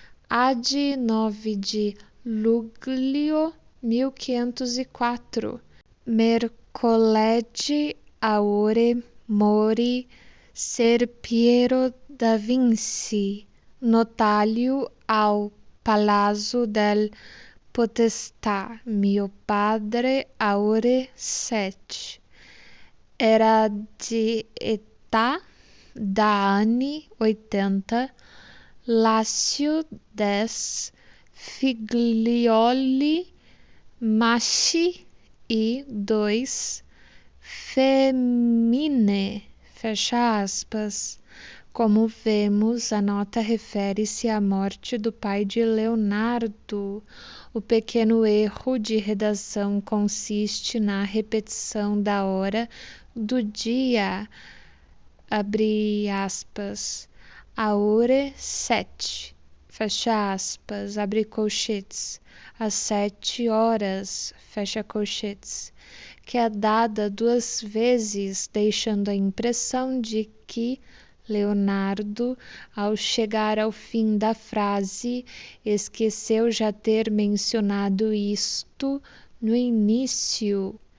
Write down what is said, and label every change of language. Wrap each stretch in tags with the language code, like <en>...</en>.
<it>ad 9 de Luglio 1504, mercoledì aure mori ser Piero da Vinci, notaio ao Palazzo del Potestà, mio padre aure 7. Era de età da anni 80, lascio 10 figlioli maschi e 2 femmine,</it> <pt>fecha aspas. Como vemos, a nota refere-se à morte do pai de Leonardo. O pequeno erro de redação consiste na repetição da hora do dia, abre aspas,</pt> <it>aure 7,</it> <pt>fecha aspas, abre colchetes, às 7 horas, fecha colchetes, que é dada 2 vezes, deixando a impressão de que Leonardo, ao chegar ao fim da frase, esqueceu já ter mencionado isto no início.</pt>